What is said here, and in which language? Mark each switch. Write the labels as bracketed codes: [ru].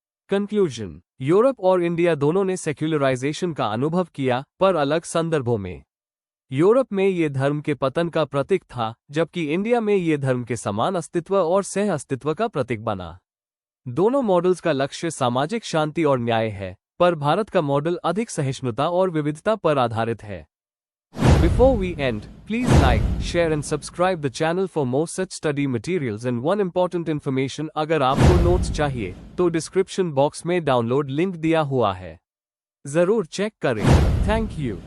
[hi] Conclusion: Europe और India दोनों ने सेक्युलराइजेशन का अनुभव किया, पर अलग संदर्भों में। यूरोप में ये धर्म के पतन का प्रतीक था, जबकि इंडिया में ये धर्म के समान अस्तित्व और सह अस्तित्व का प्रतीक बना। दोनों मॉडल्स का लक्ष्य सामाजिक शांति और न्याय है, पर भारत का मॉडल अधिक सहिष्णुता और विविधता पर आधारित है। [en] Before we end, please like, share and subscribe the channel for more such study materials and one important information। [hi] अगर आपको नोट्स चाहिए तो डिस्क्रिप्शन बॉक्स में डाउनलोड लिंक दिया हुआ है, जरूर चेक करें। Thank you.